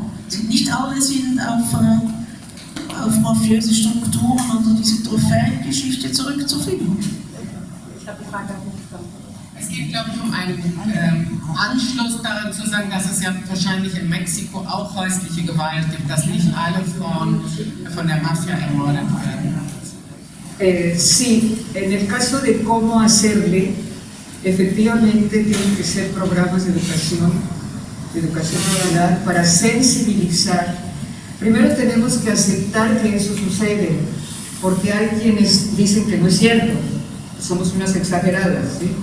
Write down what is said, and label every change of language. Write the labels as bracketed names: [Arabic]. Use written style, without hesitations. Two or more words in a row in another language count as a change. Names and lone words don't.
[German] Nicht alle sind auf mafiöse Strukturen oder diese Trophäengeschichte zurückzufinden. Ich habe die Frage nicht verstanden. Es geht, glaube ich, um einen Anschluss daran zu sagen, dass es ja wahrscheinlich in Mexiko auch häusliche Gewalt gibt, dass nicht alle Frauen von der Mafia ermordet werden. [Spanish] Sí, en el caso de cómo hacerle, efectivamente tienen que ser programas de educación popular para sensibilizar. Primero tenemos que aceptar que eso sucede, porque hay quienes dicen que no es cierto, somos unas exageradas, ¿sí?